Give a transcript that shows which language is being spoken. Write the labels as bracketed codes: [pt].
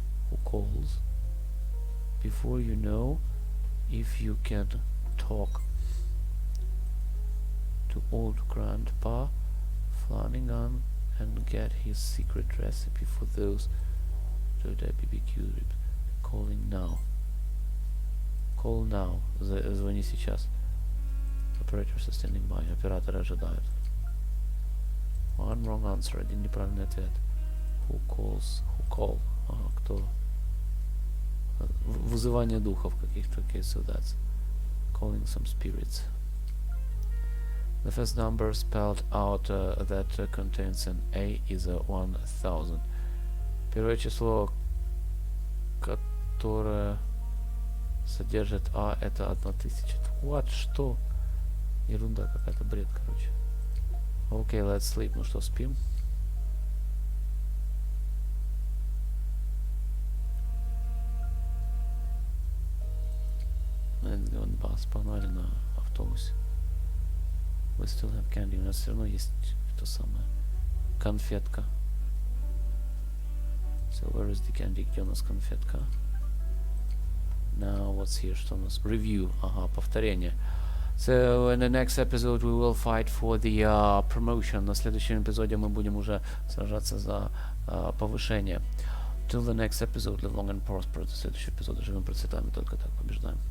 [en] Who calls? Before you know, if you can talk to old Grandpa Flanagan and get his secret recipe for those BBQ ribs. Calling now. Call now. [ru] Звони сейчас. [en] Operators are standing by. [ru] Операторы ожидают. [en] One wrong answer. [ru] Один неправильный ответ. [en] Who calls? Who call? Кто? [ru] Вызывание духов каких-то. [en] Okay, so that's calling some spirits. The first number spelled out that contains an A is 1000. [ru] Первое число, которое содержит А, это 1000. [en] What? Что? [ru] Ерунда какая-то, бред, короче. [en] Окей, let's sleep. [ru] Ну что, спим? [en] Let's go on bus. [ru] Погнали на автобусе. [en] We still have candy. [ru] У нас все равно есть то самое. Конфетка. [en] So where is the candy? [ru] Где у нас конфетка? [en] Now what's here? [ru] Что у нас? [en] Review. [ru] Ага, повторение. [en] So in the next episode we will fight for the promotion. [ru] На следующем эпизоде мы будем уже сражаться за повышение. [en] Till the next episode, live long and prosper. [ru] До следующего эпизода живем, процветаем и только так побеждаем.